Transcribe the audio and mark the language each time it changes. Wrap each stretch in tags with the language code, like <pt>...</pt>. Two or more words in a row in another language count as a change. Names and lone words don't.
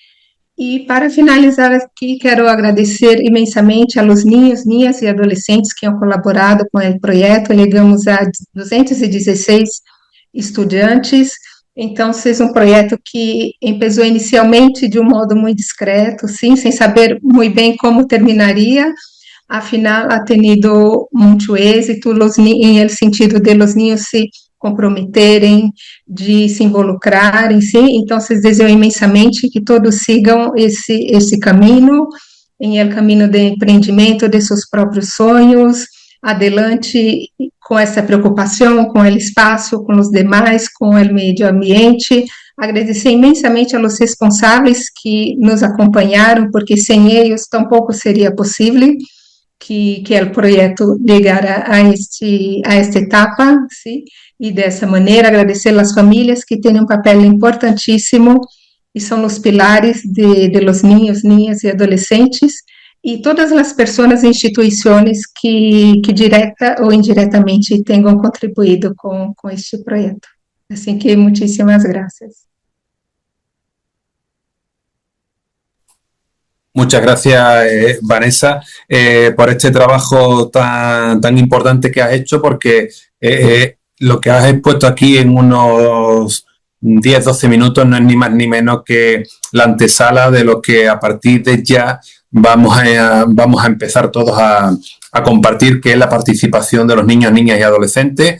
<pt>E para finalizar aqui, quero agradecer imensamente aos ninhos, ninhas e adolescentes que</pt> <es>han colaborado</es> <pt>com o projeto. Chegamos a 216 estudantes. Então, é um projeto que começou inicialmente de um modo muito discreto, sim, sem saber muito bem como terminaria. Afinal,</pt> <es>ha tenido</es> <pt>muito êxito em</pt> <es>el sentido de los niños</es> <pt>se comprometerem, de se involucrarem, sim. Então, desejo imensamente que todos sigam esse caminho, em el caminho de empreendimento de seus próprios sonhos, adelante com essa preocupação, com o espaço, com os demais, com o meio ambiente. Agradecer imensamente aos responsáveis que nos acompanharam, porque sem eles tampouco seria possível que o projeto chegara a esta etapa, sim? E dessa maneira agradecer às famílias que têm um papel importantíssimo e são os pilares de</pt> <es>los niños, niñas</es> <pt>e adolescentes, e todas as pessoas e instituições que direta ou indiretamente tenham contribuído com este projeto. Assim que, muitíssimas gracias.</pt> <es>Muchas gracias, Vanessa, por este trabajo tan importante que has hecho, porque lo que has expuesto aquí en unos 10-12 minutos no es ni más ni menos que la antesala de lo que a partir de ya vamos a empezar todos a compartir, que es la participación de los niños, niñas y adolescentes.</es>